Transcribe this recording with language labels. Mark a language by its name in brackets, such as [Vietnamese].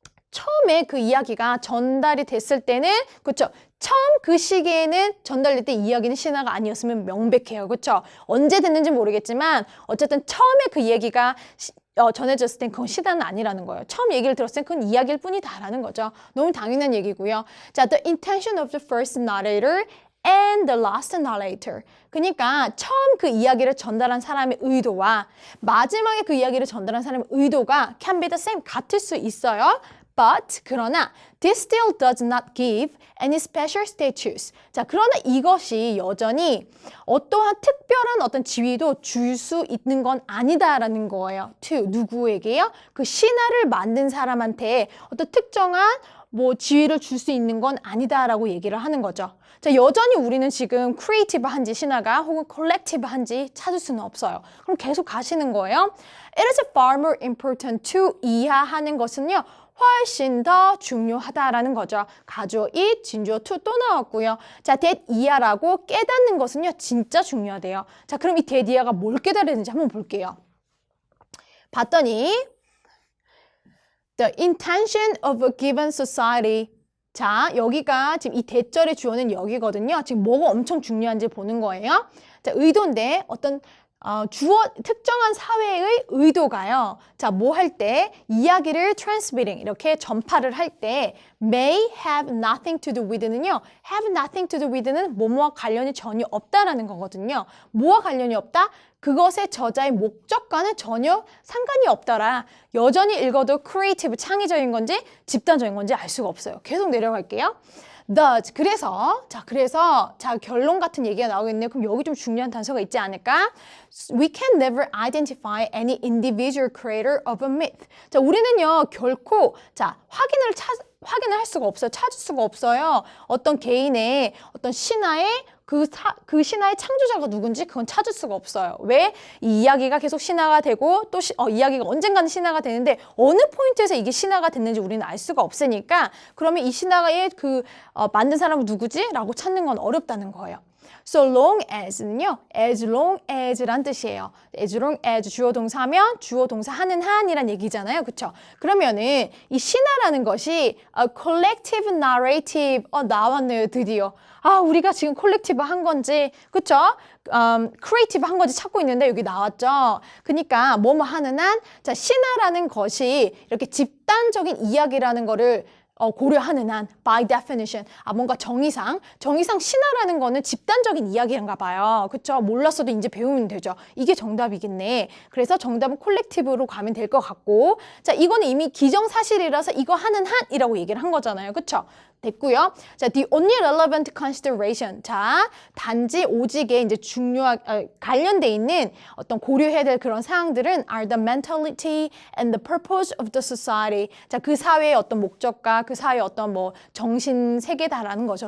[Korean] 처음에 그 이야기가 전달이 됐을 때는, 그쵸? 처음 그 시기에는 전달될 때 이야기는 신화가 아니었으면 명백해요. 그쵸? 언제 됐는지 모르겠지만, 어쨌든 처음에 그 얘기가 전해졌을 땐 그건 신화는 아니라는 거예요. 처음 얘기를 들었을 땐 그건 이야기일 뿐이다라는 거죠. 너무 당연한 얘기고요. [English] 자, the intention of the first narrator and the last narrator. [Korean] 그러니까 처음 그 이야기를 전달한 사람의 의도와 마지막에 그 이야기를 전달한 사람의 의도가 [English] can be the same, [Korean] 같을 수 있어요. [English] But, [Korean] 그러나 [English] this still does not give any special status. [Korean] 자, 그러나 이것이 여전히 어떠한 특별한 어떤 지위도 줄 수 있는 건 아니다라는 거예요. To, 누구에게요? 그 신화를 만든 사람한테 어떤 특정한 지위를 줄 수 있는 건 아니다라고 얘기를 하는 거죠. 자, 여전히 우리는 지금 크리에이티브한지 신화가 혹은 콜렉티브한지 찾을 수는 없어요. 그럼 계속 가시는 거예요. [English] It is far more important to [Korean] 이해하는 것은요, 훨씬 더 중요하다라는 거죠. 가주어 it, 진주어 to 또 나왔고요. 자, that 이하라고 깨닫는 것은요, 진짜 중요하대요. 자, 그럼 이 that 이하가 뭘 깨달아야 되는지 한번 볼게요. 봤더니 [English] The intention of a given society. [Korean] 자, 여기가 지금 이 대절의 주어는 여기거든요. 지금 뭐가 엄청 중요한지 보는 거예요. 자, 의도인데 어떤 특정한 사회의 의도가요. 자, 뭐 할 때 이야기를 transmitting 이렇게 전파를 할 때 [English] may have nothing to do with [Korean] 는요. [English] have nothing to do with [Korean] 는 뭐뭐와 관련이 전혀 없다라는 거거든요. 뭐와 관련이 없다? 그것의 저자의 목적과는 전혀 상관이 없더라. 여전히 읽어도 creative, 창의적인 건지 집단적인 건지 알 수가 없어요. 계속 내려갈게요. Thus, 그래서 결론 같은 얘기가 나오겠네요. 그럼 여기 좀 중요한 단서가 있지 않을까? [English] We can never identify any individual creator of a myth. [Korean] 자, 우리는요, 결코, 확인을 할 수가 없어요. 찾을 수가 없어요. 어떤 개인의, 어떤 신화의 그 신화의 창조자가 누군지 그건 찾을 수가 없어요. 왜? 이 이야기가 계속 신화가 되고 또 이야기가 언젠가는 신화가 되는데 어느 포인트에서 이게 신화가 됐는지 우리는 알 수가 없으니까 그러면 이 신화의 만든 사람은 누구지? 라고 찾는 건 어렵다는 거예요. [English] So long as [Korean] 는요, [English] as long as [Korean] 란 뜻이에요. [English] as long as [Korean] 주어 동사면 주어 동사 하는 한이란 얘기잖아요. 그쵸? 그러면은 이 신화라는 것이 [English] a collective narrative, [Korean] 나왔네요, 드디어. 우리가 지금 콜렉티브 한 건지, 그쵸? 크리에이티브 한 건지 찾고 있는데 여기 나왔죠? 그러니까 뭐뭐 하는 한, 자, 신화라는 것이 이렇게 집단적인 이야기라는 거를 고려하는 한, [English] by definition. [Korean] 뭔가 정의상 신화라는 거는 집단적인 이야기인가 봐요. 그쵸? 몰랐어도 이제 배우면 되죠. 이게 정답이겠네. 그래서 정답은 콜렉티브로 가면 될 것 같고. 자, 이거는 이미 기정사실이라서 이거 하는 한이라고 얘기를 한 거잖아요. 그쵸? 됐고요. [English] 자, the only relevant consideration. [Korean] 자, 단지 오직에 이제 관련돼 있는 어떤 고려해야 될 그런 사항들은 [English] are the mentality and the purpose of the society. [Korean] 자, 그 사회의 어떤 목적과 그 사회의 어떤 정신 세계다라는 거죠.